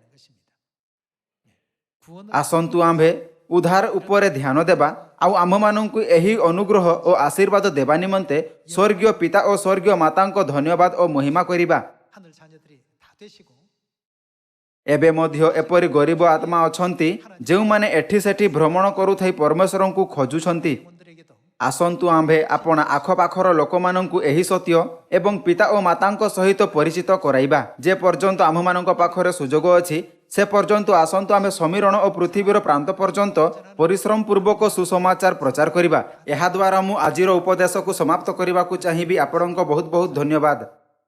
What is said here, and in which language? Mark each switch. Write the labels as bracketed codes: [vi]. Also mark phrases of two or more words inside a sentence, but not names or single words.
[ko] 구원을 [or] ଆସନ୍ତୁ ଆମ୍ଭେ ଉଦ୍ଧାର ଉପରେ ଧ୍ୟାନ ଦେବା ଆଉ ଆମ୍ଭମାନଙ୍କୁ ଏହି ଅନୁଗ୍ରହ ଓ ଆଶୀର୍ବାଦ ଦେବା ନିମନ୍ତେ ସ୍ୱର୍ଗୀୟ ପିତା ଓ ସ୍ୱର୍ଗୀୟ ମାତାଙ୍କ ଧନ୍ୟବାଦ ଓ ମହିମା କରିବା [ko] 하늘 자녀들이 다 되시고 [or] ଏବେ ମଧ୍ୟ ଏପରି ଗରିବ ଆତ୍ମା ଅଛନ୍ତି ଯେଉଁମାନେ ଏଠି ସେଠି ଭ୍ରମଣ କରୁଥାଇ ପରମେଶ୍ୱରଙ୍କୁ ଖୋଜୁଛନ୍ତି [ko] 분들에게도 [or] ଆସନ୍ତୁ ଆମ୍ଭେ ଆପଣ ଆଖପାଖର ଲୋକମାନଙ୍କୁ ଏହି ସତ୍ୟ ଏବଂ ପିତା ଓ ମାତାଙ୍କ ସହିତ ପରିଚିତ କରାଇବା ଯେ ପର୍ଯ୍ୟନ୍ତ ଆମ୍ଭମାନଙ୍କ ପାଖରେ ସୁଯୋଗ ଅଛି ସେ ପର୍ଯ୍ୟନ୍ତ ଆସନ୍ତୁ ଆମ୍ଭେ ସମୀରଣ ଓ ପୃଥିବୀର ପ୍ରାନ୍ତ ପର୍ଯ୍ୟନ୍ତ ପରିଶ୍ରମ ପୂର୍ବକ ସୁସମାଚାର ପ୍ରଚାର କରିବା ଏହାଦ୍ୱାରା ମୁଁ ଆଜିର ଉପଦେଶକୁ ସମାପ୍ତ କରିବାକୁ ଚାହିଁବି ଆପଣଙ୍କ ବହୁତ ବହୁତ ଧନ୍ୟବାଦ